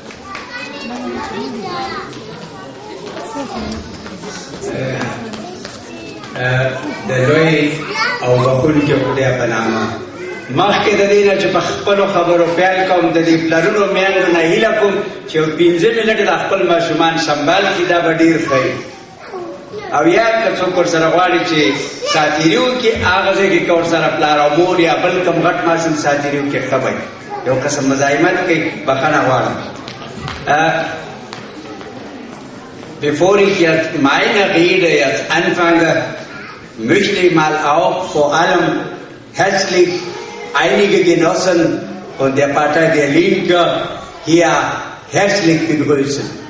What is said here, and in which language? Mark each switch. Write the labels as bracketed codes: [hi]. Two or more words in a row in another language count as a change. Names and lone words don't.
[ps] د لوی او بخونکي خدای په نامه مخکې د دې نه چې په خپلو خبرو پیل کوم د دې پلرونو میندو نه هیله کوم چې 15 منټه د خپل ماشومان سنبال کړي، دا به ډېر ښه وي. او یا که څوک ورسره غواړي چې ساتیري وکړي هغه ځای کې که ورسره پلار او مور یا بل کوم غټ ماشوم ساتیري وکړي ښه به یو قسم مزاحمت کوي. بخښنه غواړم. [de] Bevor ich jetzt meine Rede jetzt anfange, möchte ich mal auch vor allem herzlich einige Genossen von der Partei der Linke hier herzlich begrüßen.